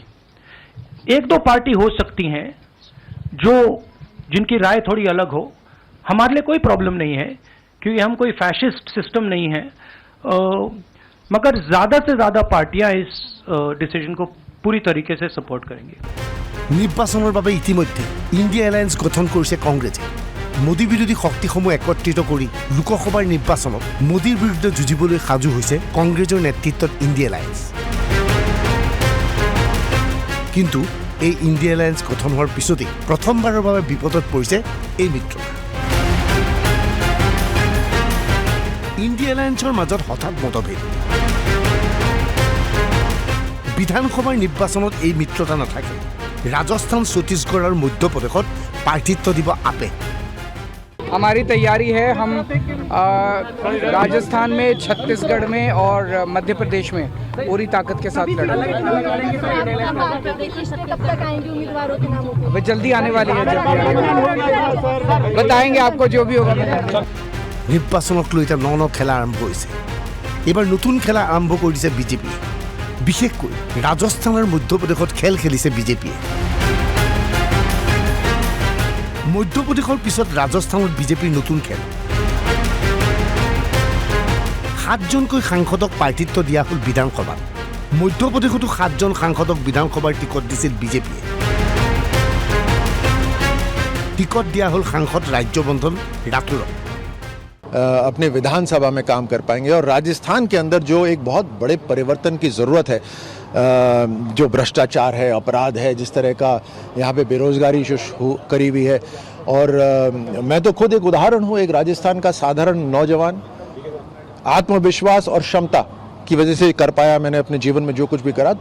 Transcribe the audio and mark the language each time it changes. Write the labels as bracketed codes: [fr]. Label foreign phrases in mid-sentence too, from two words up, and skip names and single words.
[hi] 1-2 पार्टी हो सकती हैं जिनकी राय थोड़ी अलग हो। हमारे लिए कोई प्रॉब्लम नहीं है, क्योंकि हम कोई फैशिस्ट सिस्टम नहीं है। मगर ज़्यादा से ज़्यादा पार्टियां इस डिसीजन को पूरी तरीके से सपोर्ट करेंगी। [as] নিৰ্বাচনৰ বাবে ইতিমধ্যে ইণ্ডিয়া এলায়েন্স গঠন কৰিছে কংগ্ৰেছে। মোদী বিৰোধী শক্তিসমূহ একত্ৰিত কৰি লোকসভাৰ নিৰ্বাচনত মোদীৰ বিৰুদ্ধে যুঁজিবলৈ সাজু হৈছে কংগ্ৰেছৰ নেতৃত্বত ইণ্ডিয়া এলায়েন্স। কিন্তু এই ইণ্ডিয়া এলায়েন্স গঠন হোৱাৰ পিছতেই প্ৰথমবাৰৰ বাবে বিপদত পৰিছে এই মিত্ৰতা। ইণ্ডিয়া এলায়েন্সৰ মাজত হঠাৎ মতভেদ। বিধানসভাৰ নিৰ্বাচনত এই মিত্ৰতা নাথাকে। ৰাজস্থান, ছত্তীশগড় আৰু মধ্যপ্ৰদেশত প্ৰাৰ্থিত্ব দিব আপে। [hi] हमारी तैयारी है। हम राजस्थान में, छत्तीसगढ़ में और मध्य प्रदेश में पूरी ताकत के साथ लड़ेंगे। अभी जल्दी आने वाली है, बताएंगे आपको जो भी होगा। [as] নিৰ্বাচনক লৈ এতিয়া ন খেলা আৰম্ভ হৈছে। এইবাৰ নতুন খেলা আৰম্ভ কৰি দিছে বিজেপিয়ে। বিশেষকৈ ৰাজস্থানৰ মধ্যপ্ৰদেশত খেল খেলিছে বিজেপিয়ে। মধ্যপ্ৰদেশৰ পিছত ৰাজস্থানত বিজেপিৰ নতুন খেল। 7জনকৈ সাংসদক প্ৰাৰ্থিত্ব দিয়া হ'ল বিধানসভাত। মধ্যপ্ৰদেশতো 7জন সাংসদক বিধানসভাৰ টিকট দিছিল বিজেপিয়ে। টিকট দিয়া হ'ল সাংসদ ৰাজ্যবন্ধন ৰাথোৰক। [hi] अपने विधानसभा में काम कर पाएंगे और राजस्थान के अंदर जो एक बहुत बड़े परिवर्तन की ज़रूरत है, जो भ्रष्टाचार है, अपराध है, जिस तरह का यहाँ पे बेरोज़गारी करी हुई है। और मैं तो खुद एक उदाहरण हूँ, एक राजस्थान का साधारण नौजवान आत्मविश्वास और क्षमता की वजह से कर पाया मैंने अपने जीवन में जो कुछ भी करा।